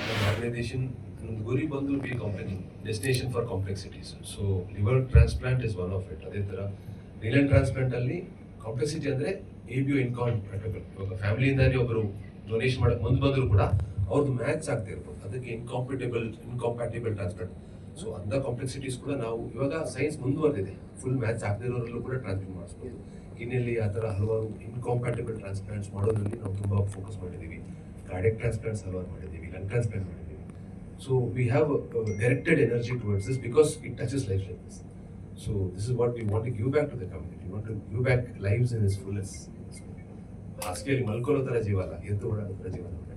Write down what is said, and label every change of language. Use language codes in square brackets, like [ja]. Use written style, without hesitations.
[en] Organization Guri Bandhu P company, destination for complexities. So liver transplant is one of it. [kn] ಅದೇ ಥರ renal transplant ಅಲ್ಲಿ complexity ಅಂದರೆ ABO ಇನ್ಕಾಂಪ್ಯಾಟಬಲ್. ಇವಾಗ ಫ್ಯಾಮಿಲಿಯಿಂದಾನೇ ಒಬ್ಬರು donation ಮಾಡಕ್ಕೆ ಮುಂದೆ ಬಂದರೂ ಕೂಡ ಅವ್ರದ್ದು ಮ್ಯಾಚ್ ಆಗ್ತಾ ಇರ್ಬೋದು, ಅದಕ್ಕೆ ಇನ್ಕಾಂಪ್ಯಾಟಿಬಲ್ ಟ್ರಾನ್ಸ್ಪ್ಲಾಂಟ್. ಸೊ ಅಂಥ ಕಾಂಪ್ಲೆಕ್ಸಿಟೀಸ್ ಕೂಡ ನಾವು ಇವಾಗ ಸೈನ್ಸ್ ಮುಂದುವರೆದಿದೆ, ಫುಲ್ ಮ್ಯಾಚ್ ಆಗದಿರೋರಲ್ಲೂ ಕೂಡ ಟ್ರಾನ್ಸ್ಪ್ಲಾಂಟ್ ಮಾಡಿಸ್ಬೋದು. ಕಿಡ್ನಿಯಲ್ಲಿ ಆ ಥರ ಹಲವಾರು ಇನ್ಕಾಂಪ್ಯಾಟಿಬಲ್ ಟ್ರಾನ್ಸ್ಪ್ಲಾಂಟ್ಸ್ ಮಾಡೋದ್ರಲ್ಲಿ ನಾವು ತುಂಬ ಫೋಕಸ್ ಮಾಡಿದ್ದೀವಿ. ಕಾರ್ಡಿಯಕ್ ಟ್ರಾನ್ಸ್ಪ್ಲಾಂಟ್ಸ್ ಹಲವಾರು ಮಾಡಿದ್ದೀವಿ, ಲಂಗ್ ಟ್ರಾನ್ಸ್ಪ್ಲಾಂಟ್ ಮಾಡಿದ್ದೀವಿ. [en] So we have directed energy towards this because it touches lives like this. So this is what we want to give back to the community. We want to give back lives in its fullest. [kn] ಹಾಸಿಗೆಯಲ್ಲಿ ಮಲ್ಕೊಳ್ಳೋ ಥರ ಜೀವ ಅಲ್ಲ, ಎದ್ದು ಓಡಾಡೋ ಥರ ಜೀವನ.